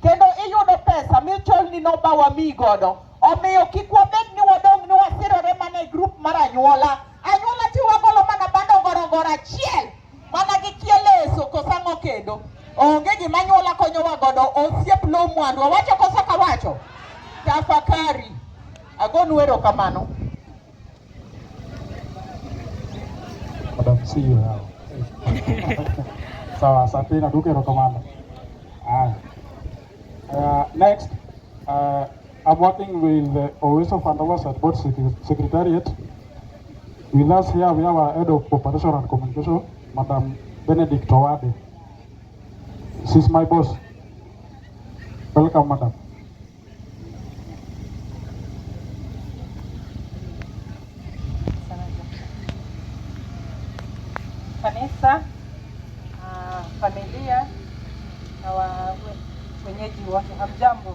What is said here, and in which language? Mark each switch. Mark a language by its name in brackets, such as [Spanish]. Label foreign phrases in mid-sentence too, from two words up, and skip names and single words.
[Luo (Kenya and Tanzania)] kendo iyudo pesa michol ni noba wami godo. Omiyo kik wabed ni wadong ni wasirore mana e group mar anyuola. Anyuola tiwagolo mana bando gorogoro achiel mana gi kieleso kosang'o kendo. Onge gima anyuola konyowa godo, osiep lo mwandu. Wacho kosa kawacho. Tafakari. Agonu erokamano. [English] Madam CEO. [Swahili] Sawa, asante na duka erokamano. [English] Next, I'm working with the Oweso Fund Oversight Board Secretariat. With us here, we have our Head of Operation and Communication, Madam Benedict Owade. She's my boss. Welcome, Madam. [Swahili] Kanisa, familia na wenyeji wote, hamjambo.